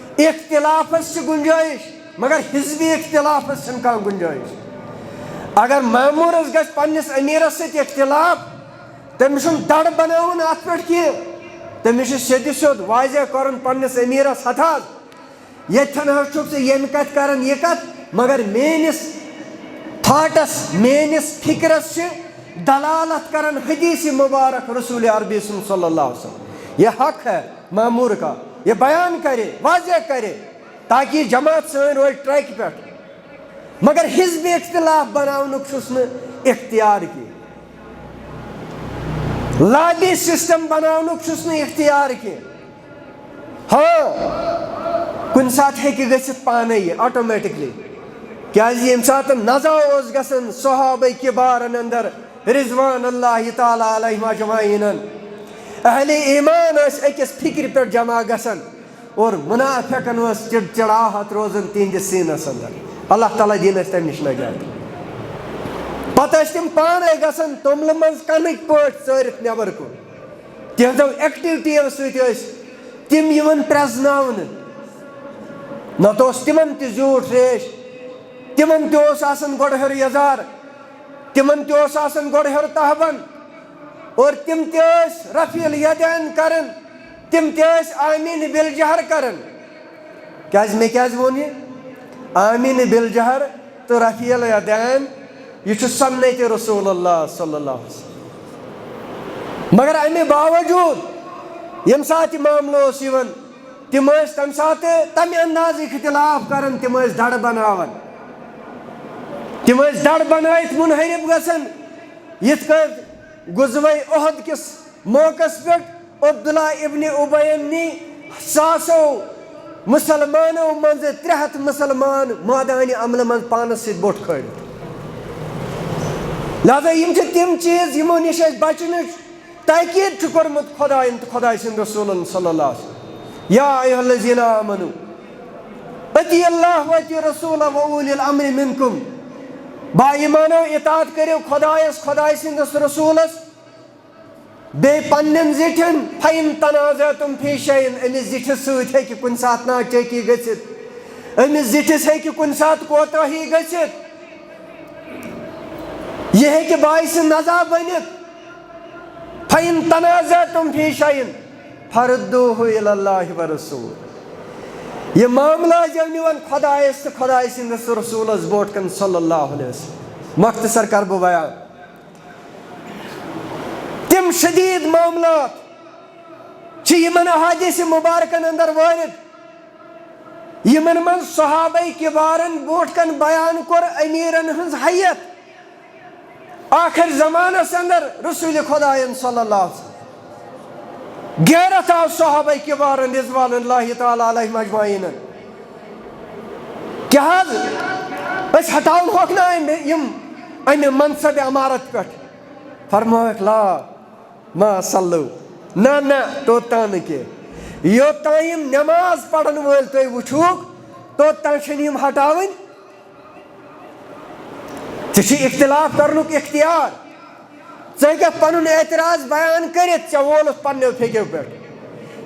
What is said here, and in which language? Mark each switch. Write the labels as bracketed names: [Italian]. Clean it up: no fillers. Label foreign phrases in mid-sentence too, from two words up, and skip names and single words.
[Urdu] اختلاف سے گنجائش مگر حزبی اختلاف سے کم گنجائش. [Kashmiri] اگر مامورس گژھِ پننس امیرس ست اختلاف تمس دڑ بناون ات پہ کی تمس سیدِ سیود واضح کرن پننس امیرس ہتھ یتھن حظ چھُکھ ژٕ ییٚمہِ کتھِ کران یہِ کتھ مگر میٲنس تھاٹس میٲنس فکرس چھ دلالت کرن حدیث مبارک رسول عربی [Arabic] صلی اللہ علیہ وسلم. [Urdu] یہ حق ہے مامور کا یہ بیان کرے واضح کرے تاکہ جماعت [Kashmiri] سن روز [Urdu] ٹریک پہ. [Kashmiri] مگر حزب اختلاف بناونک چھُس نہٕ اختیار کی [English] lobby system [Kashmiri] بناونک چھُس نہٕ اختیار کی. ہاں کُنہِ ساتہٕ ہیٚکہِ گٔژھِتھ پانے یہ آٹومیٹکلی کیازِ ییٚمہِ ساتہٕ نزا اوس گژھان صحابہ کبارن اندر [Arabic] رضوان اللہ تعالیٰ علیہم اجمعین [Kashmiri] اہل ایمان ٲسۍ أکِس فکرِ پٮ۪ٹھ جمع گژھان اور منافقن ٲس چڑچڑاہٹ روزان تہنٛدِس سیٖنس اندر. اللہ تعالیٰ دِیِن اَسہِ تمہِ نِش نجات. پتہٕ ٲسۍ تِم پانے گژھان توٚملہٕ منٛز کنٕکۍ پٲٹھۍ ژٲرِتھ نٮ۪بر کُن. تِہنٛزو ایکٹیوٹیو سۭتۍ ٲسۍ تِم یِوان پرٛزناونہٕ. نتہٕ اوس تِمن تہِ زیوٗٹھ ریش تِمن تہِ اوس آسان گۄڈٕ ہیوٚر یزار تِمن تہِ اوس آسان گۄڈٕ ہیوٚر تہبند اور تِم تہِ ٲسۍ [Arabic] رفیع الیدین [Kashmiri] کران تِم تہِ ٲسۍ [Arabic] آمیٖن بالجہر [Kashmiri] کران. کیازِ مےٚ کیازِ ووٚن یہِ [Arabic] آمیٖن بالجہر [Kashmiri] تہٕ [Arabic] رفیع الیدین [Kashmiri] یہ چھُ سنت رسول اللہ [Arabic] صلی اللہ علیہ وسلم. [Kashmiri] مگر امہِ باوجوٗد ییٚمہِ ساتہٕ یہِ معاملہٕ اوس یِوان تِم ٲسۍ تمہِ ساتہٕ تمہِ انداز اختلاف کران تِم ٲسۍ دڑ بناوان تِم ٲسۍ دڑ بنٲیِتھ منحرف گژھان. یِتھ کٲٹھۍ غزوہ احد کِس موقعس پٮ۪ٹھ عبداللہ ابن ابی نی ساسو مسلمانو منٛزٕ 300 مسلمان مٲدانہِ عملہِ منٛز پانس سۭتۍ بوٚٹھ کھٲلِتھ. لہذا یم چھِ تِم چیٖز یِمو نِش اَسہِ بچنٕچ تاکیٖد چھُ کوٚرمُت خۄدایَن تہٕ خۄداے سٕنٛدۍ رسوٗلن [Arabic] صلی اللہ علیہ وسلم. یا ایھا الذین آمنوا اطیعوا اللہ واطیعوا الرسول واولی الامر منکم. [Kashmiri] با ایمانو اطاعت کٔرِو خۄدایس خۄداے سٕنٛدِس رسوٗلس بیٚیہِ پننٮ۪ن زِٹھٮ۪ن. [Arabic] فَإِن تنازعتم فی شیء [Kashmiri] أمِس زِٹھِس سۭتۍ ہیٚکہِ کُنہِ ساتہٕ ناچٲکی گٔژھِتھ أمِس زِٹھِس ہیٚکہِ کُنہِ ساتہٕ کوتٲہی گٔژھِتھ یہ ہیٚکہِ باعث نزا بٔنِتھ. [Arabic] فَإِن تنازعتم فی شیء فردوہ الی اللہ ورسول. [Kashmiri] یہ معاملہ جب نِوان خۄدایس تہٕ خۄداے سٕنٛدِس رسوٗلس برونٛٹھ کن [Arabic] صلی اللہ علیہ وسلم. [Kashmiri] مختصر کر بہٕ بیان تِم شدیٖد معاملات چھِ یِمن احادیث مبارکن اندر وٲرِد یِمن منٛز [Arabic] صحابہ کبارن [Kashmiri] برونٛٹھ کن بیان کوٚر امیٖرن ہٕنٛز حیت. آخر زمانس اندر رسول خۄدایَن [Arabic] صلی اللہ علیہ وسلم [Kashmiri] غیرت آو صحابہ کبارن [Arabic] رضوان اللہ تعالیٰ علیہم اجمعین. [Kashmiri] کیٛاہ حظ أسۍ ہٹاوون ہوکھ نا یِم امہِ منصب عمارت پٮ۪ٹھ. فرمٲوکھ [Arabic] لا ما صلو [Kashmiri] نہ نہ توٚتام نہٕ کینٛہہ یوٚتام یِم نٮ۪ماز پرن وٲلۍ تُہۍ وٕچھوُکھ توٚتام چھِنہٕ یِم ہٹاوٕنۍ. ژےٚ چھُے اختلاف کرنُک اختیار ژٕ ہیٚککھ پنُن اعتراض بیان کٔرِتھ ژےٚ وولُتھ پننیو پھیکیو پٮ۪ٹھ.